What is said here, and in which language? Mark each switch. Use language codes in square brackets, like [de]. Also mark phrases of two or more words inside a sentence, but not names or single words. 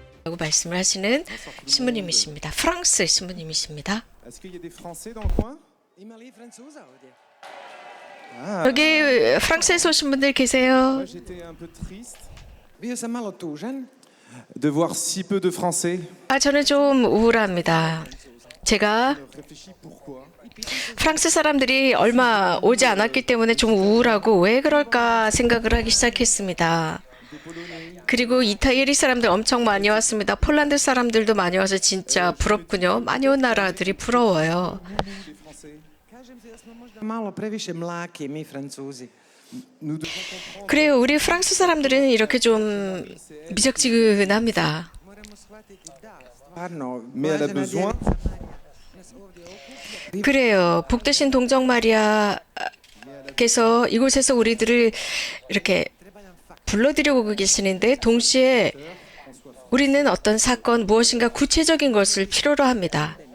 [ko] 라고 말씀을 하시는 신부님이십니다. 프랑스 신부님이십니다. 여기 프랑스에서 오신 분들 계세요? [fr] De voir si peu de Français. [ko] 저는 좀 우울합니다. 제가 프랑스 사람들이 얼마 오지 않았기 때문에 좀 우울하고 왜 그럴까 생각을 하기 시작했습니다. 그리고 이탈리 사람들 엄청 많이 왔습니다. 폴란드 사람들도 많이 와서 진짜 부럽군요. 많이 온 나라들이 부러워요. 그래요. 우리 프랑스 사람들은 이렇게 좀 미적지근합니다. [fr] Mais elle a besoin. [ko] 그래요. 복되신 동정 마리아께서 이곳에서 우리들을 이렇게 불러들여오고 계시는데 동시에 우리는 어떤 사건, 무엇인가 구체적인 것을 필요로 합니다.